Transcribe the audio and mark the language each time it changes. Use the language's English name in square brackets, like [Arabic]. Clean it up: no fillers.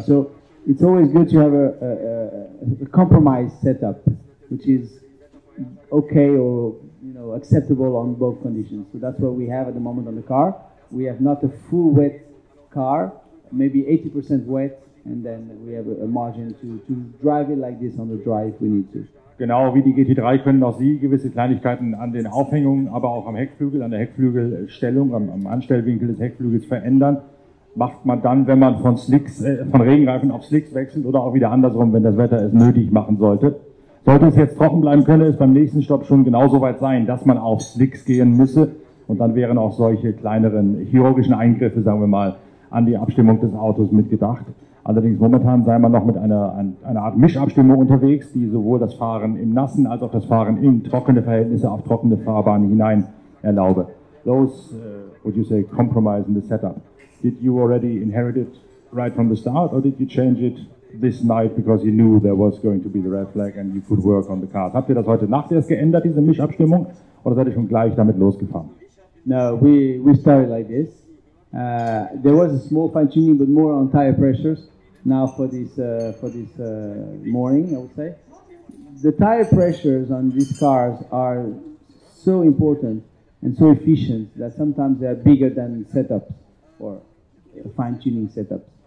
[English] So it's always good to have a compromise setup, which is okay or acceptable on both conditions. So that's what we have at the moment on the car. We have not a full wet car, maybe 80% wet, and then we have a margin to drive it like this on the dry if we need to. [German] Genau wie die GT3 können auch Sie gewisse Kleinigkeiten an den Aufhängungen, aber auch am Heckflügel, an der Heckflügelstellung, am Anstellwinkel des Heckflügels verändern. Macht man dann, wenn man von Regenreifen auf Slicks wechselt oder auch wieder andersrum, wenn das Wetter es nötig machen sollte. Sollte es jetzt trocken bleiben, könne es beim nächsten Stopp schon genauso weit sein, dass man auf Slicks gehen müsse. Und dann wären auch solche kleineren chirurgischen Eingriffe, sagen wir mal, an die Abstimmung des Autos mitgedacht. Allerdings momentan sei man noch mit einer Art Mischabstimmung unterwegs, die sowohl das Fahren im Nassen als auch das Fahren in trockene Verhältnisse auf trockene Fahrbahnen hinein erlaube. [English] Those, would you say, compromise in the setup? Did you already inherit it right from the start, or did you change it this night because you knew there was going to be the red flag and you could work on the cars? [German] Habt ihr das heute Nacht erst geändert, diese Mischabstimmung, oder seid ihr schon gleich damit losgefahren? [English] No, we started like this. There was a small fine-tuning, but more on tire pressures. Now for this morning, I would say. The tire pressures on these cars are so important and so efficient that sometimes they are bigger than setups or fine-tuning setups.